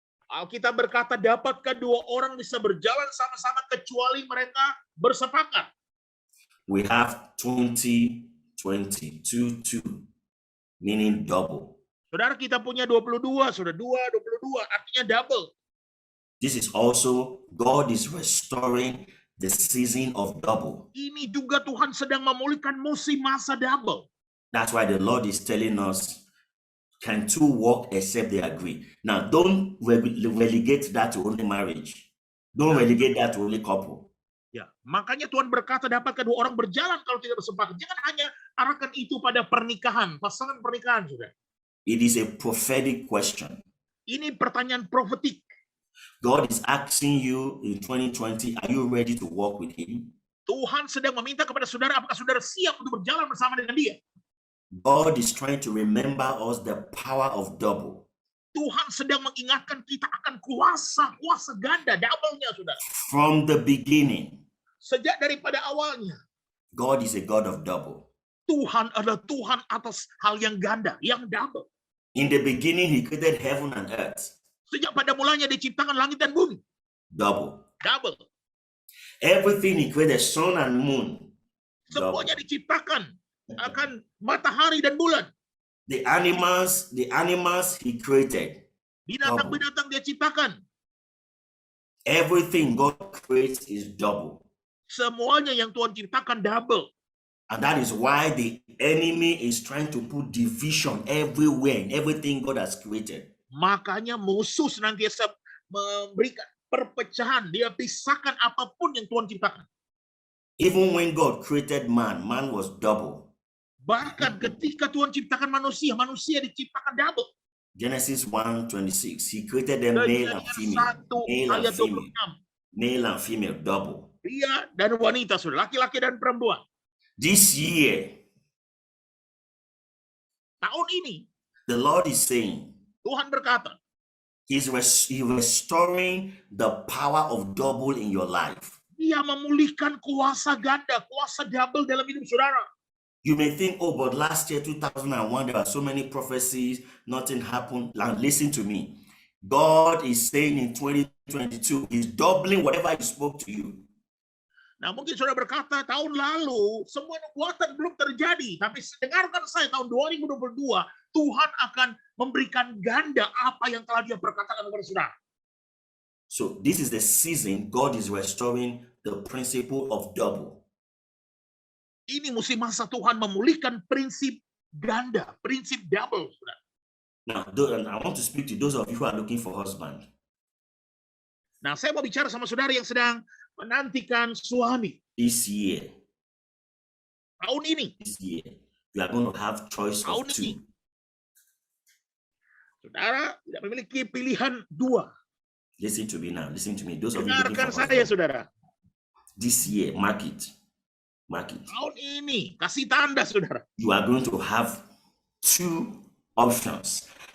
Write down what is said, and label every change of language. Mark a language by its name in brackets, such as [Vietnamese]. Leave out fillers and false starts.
[Indonesian] Alkitab berkata, dapatkah dua orang bisa berjalan sama-sama kecuali mereka bersepakat? [English] We have 20:22, meaning double. [Indonesian] Saudara, kita punya 22, saudara. 22, artinya double. [English] This is also, God is restoring the season of double. [Indonesian] Ini juga Tuhan sedang memulihkan musim masa double. [English] That's why the Lord is telling us, can two walk except they agree? Now, don't relegate that to only marriage. Don't relegate that to only couple. [Indonesian] Ya, makanya Tuhan berkata, dapatkah dua orang berjalan kalau tidak bersepakat? Jangan hanya arahkan itu pada pernikahan, pasangan pernikahan, saudara. [English] It is a prophetic question. [Indonesian] Ini pertanyaan profetik. [English] God is asking you in 2020, are you ready to walk with Him? [Indonesian] Tuhan sedang meminta kepada saudara, apakah saudara siap untuk berjalan bersama dengan Dia? [English] God is trying to remember us the power of double. [Indonesian] Tuhan sedang mengingatkan kita akan kuasa ganda, double-nya, saudara. [English] From the beginning, [Indonesian] Sejak daripada awalnya, [English] God is a God of double. [Indonesian] Tuhan adalah Tuhan atas hal yang ganda, yang double. [English] In the beginning, He created heaven and earth. [Indonesian] Sejak pada mulanya diciptakan langit dan bumi, [English] Double. [Indonesian] double. [English] Everything He created, sun and moon. Double. [Indonesian] Semuanya diciptakan akan matahari dan bulan. [English] The animals He created. [Indonesian] Binatang-binatang Dia ciptakan. [English] Everything God creates is double. [Indonesian] Semuanya yang Tuhan ciptakan double. [English] And that is why the enemy is trying to put division everywhere in everything God has created. [Indonesian] Makanya musuh senantiasa memberikan perpecahan. Dia pisahkan apapun yang Tuhan ciptakan. [English] Even when God created man, man was double. [Indonesian] Bahkan ketika Tuhan ciptakan manusia, manusia diciptakan double. [English] Genesis 1:26. He created them male and female. 1 Male and [Indonesian] ayat [English] female. 26. Male and female, double. [Indonesian] Pria dan wanita, saudara, laki-laki dan perempuan. [English] This year, [Indonesian] Tahun ini, [English] the Lord is saying, [Indonesian] Tuhan berkata, [English] He's restoring the power of double in your life. [Indonesian] Dia memulihkan kuasa ganda, kuasa double dalam hidup saudara. [English] You may think, oh, but last year, 2001, there are so many prophecies, nothing happened. Now, listen to me. God is saying in 2022, He's doubling whatever He spoke to you. [Indonesian] Nah, mungkin saudara berkata, tahun lalu semua nubuatan belum terjadi. Tapi dengarkan saya, tahun 2022, Tuhan akan memberikan ganda apa yang telah Dia perkatakan kepada saudara. [English] So this is the season God is restoring the principle of double. [Indonesian] Ini musim masa Tuhan memulihkan prinsip ganda, prinsip double. Saudara. [English] Now, and I want to speak to those of you who are looking for husband. [Indonesian] Nah, saya mau bicara sama saudara yang sedang menantikan suami. [English] This year, [Indonesian] Tahun ini, [English] you are going to have choice of [Indonesian] tahun [English] two. [Indonesian] ini, saudara tidak memiliki pilihan dua. [English] Listen to me now. Listen to me. Those of you looking [Indonesian] Dengarkan saya, [English] husband. [Indonesian] saudara. [English] This year, mark it. Mark it. [Indonesian] Tahun ini, kasih tanda, saudara. [English] You are going to have two options.